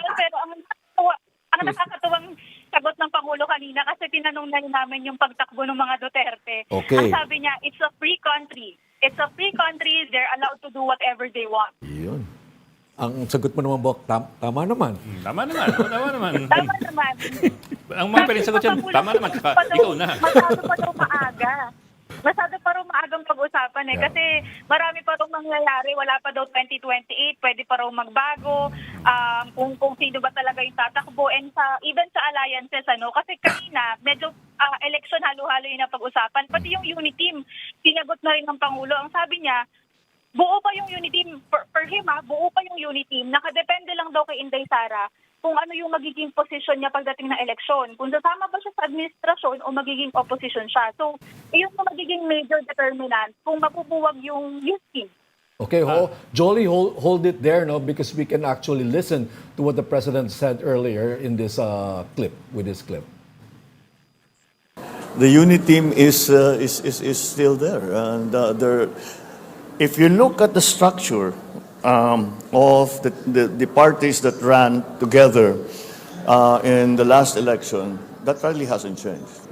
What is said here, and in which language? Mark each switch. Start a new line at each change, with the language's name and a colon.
Filipino: Pero ang nakakatuwang sagot ng Pangulo kanina kasi tinanong na namin yung pagtakbo ng mga Duterte. Okay. Ang sabi niya,
English: it's a free country. It's a free country. They're allowed to do whatever they want.
Filipino: Yun. Ang sagot mo naman, Bok, tama naman. Tama naman. Tama naman. Ang mga pwedeng sagot yan, tama naman. Ikaw na. Masyado pa daw maaga. Masyado pa rin maagang pag-usapan eh. Kasi marami pa itong nangyayari. Wala pa daw 2028. Pwede pa raw magbago. Kung sino ba talaga yung tatakbo. And even sa alliances, kasi kanina, medyo election halo-halo yung napag-usapan. Pati yung UniTeam, sinagot na rin ng Pangulo. Ang sabi niya, buo pa yung UniTeam.
English: For him,
Filipino: buo pa yung UniTeam. Nakadepende lang daw kay Inday Sara kung ano yung magiging posisyon niya pagdating ng eleksyon. Kung sasama ba siya sa administrasyon o magiging opposition siya. So, yun yung magiging major determinant kung mapubuwag yung youth team.
English: Okay, Jolie, hold it there, because we can actually listen to what the President said earlier in this clip, with this clip. The UniTeam is still there, and if you look at the structure of the parties that ran together in the last election, that really hasn't changed.